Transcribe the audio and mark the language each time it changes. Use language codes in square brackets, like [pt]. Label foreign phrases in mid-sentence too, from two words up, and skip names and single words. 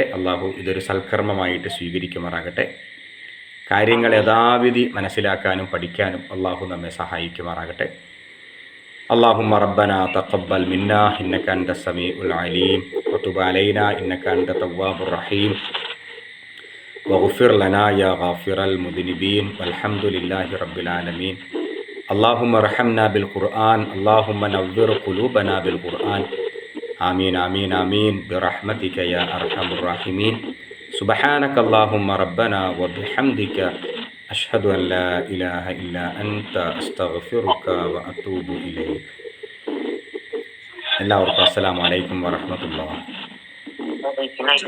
[ml] അള്ളാഹു ഇതൊരു സൽക്കർമ്മമായിട്ട് സ്വീകരിക്കുമാറാകട്ടെ. കാര്യങ്ങൾ യഥാവിധി മനസ്സിലാക്കാനും പഠിക്കാനും അള്ളാഹു നമ്മെ സഹായിക്കുമാറാകട്ടെ. [ar] اللهم ربنا تقبل منا إنك أنت السميع العليم وتب علينا إنك أنت التواب الرحيم واغفر لنا يا غافر المذنبين والحمد لله رب العالمين. اللهم ارحمنا بالقرآن اللهم نور قلوبنا بالقرآن آمين آمين آمين برحمتك يا أرحم الراحمين. سبحانك اللهم ربنا وبحمدك أشهد أن لا إله إلا أنت أستغفرك وأتوب إليك. [ml] എല്ലാവർക്കും [ar] السلام عليكم ورحمة الله.